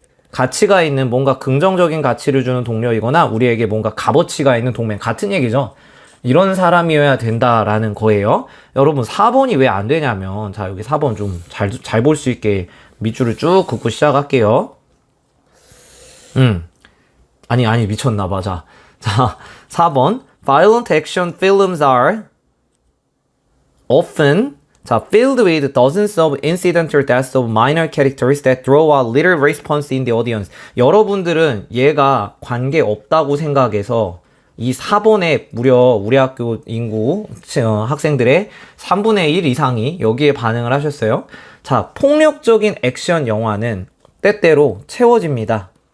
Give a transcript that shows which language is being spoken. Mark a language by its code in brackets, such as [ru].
[ko] 가치가 있는 뭔가 긍정적인 가치를 주는 동료이거나 우리에게 뭔가 값어치가 있는 동맹. 같은 얘기죠. 이런 사람이어야 된다라는 거예요. 여러분 4번이 왜 안 되냐면 자 여기 4번 좀 잘 볼 수 있게 밑줄을 쭉 긋고 시작할게요. 아니 미쳤나 봐. [en] 자 4번 Violent action films are often filled with dozens of incidental deaths of minor characters that draw a little response in the audience. [ko] 여러분들은 얘가 관계 없다고 생각해서 이 4번에 무려 우리 학교 인구 학생들의 3분의 1 이상이 여기에 반응을 하셨어요. 자, 폭력적인 액션 영화는 때때로 채워집니다.